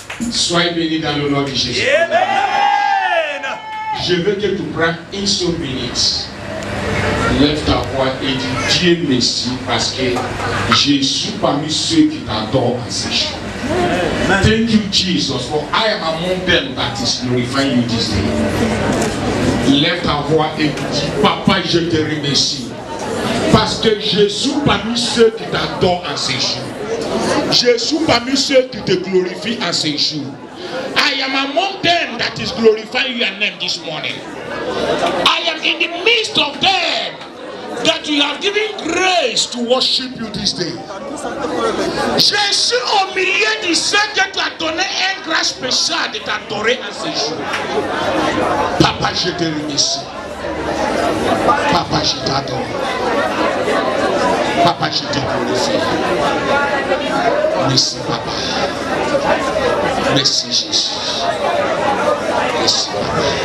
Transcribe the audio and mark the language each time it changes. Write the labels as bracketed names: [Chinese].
[French] Soyez bénis dans le nom de Jésus. Je veux que tu prennes une seule minute. Lève ta voix et dis Dieu merci parce que je suis parmi ceux qui t'adorent en ces jours. [English] Thank you Jesus for I am among them that is glorifying you this day. [French] Lève ta voix et dis Papa je te remercie parce que je suis parmi ceux qui t'adorent en ces jours. Je suis parmi ceux qui te glorifient en ces jours. [English] I am among them that is glorifying your name this morning. I am in the midst of them that you have given grace to worship you this day. [French] Je suis au milieu de ceux que tu as donné un grâce spécial de t'adorer en ces jours. Papa, je te remercie. Papa, je t'adore. Papa, je te glorifie. Merci, Papa. Merci, Jésus. Merci, Papa.